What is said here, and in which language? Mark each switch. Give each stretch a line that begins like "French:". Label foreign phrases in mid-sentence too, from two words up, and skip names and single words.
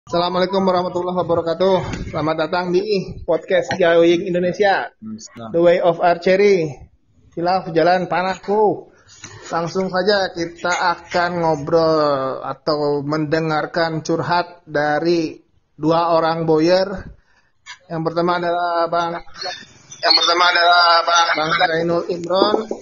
Arabic: Assalamualaikum warahmatullahi wabarakatuh.
Indonesian: Selamat datang di podcast Going Indonesia, The Way of Archery, Hilaf Jalan Panahku. Langsung saja kita akan ngobrol atau mendengarkan curhat dari dua orang boyer. Yang pertama adalah Bang Zainul Imron.